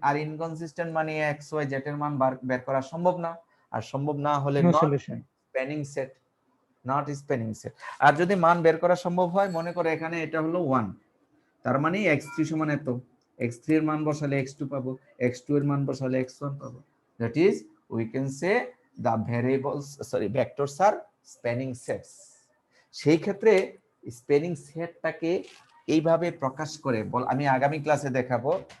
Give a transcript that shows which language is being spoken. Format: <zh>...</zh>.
<bn>আর inconsistent মানে x Y Z এর মান বের করা সম্ভব না, আর সম্ভব না হলে</bn> <en>No not solution. Spanning set, not spanning set.</en> <bn>আর যদি মান বের করা সম্ভব হয়, মনে করো এখানে এটা হলো 1, তার মানে x3 সমান এত, x3 এর মান বসালে x2 পাবো, x2 এর মান বসালে x1 পাবো।</bn> <en>That is we can say the variables vectors are spanning sets।</en> <bn>সেই ক্ষেত্রে স্প্যানিং সেটটাকে এইভাবে প্রকাশ করে আমি আগামী ক্লাসে দেখাবো।</bn>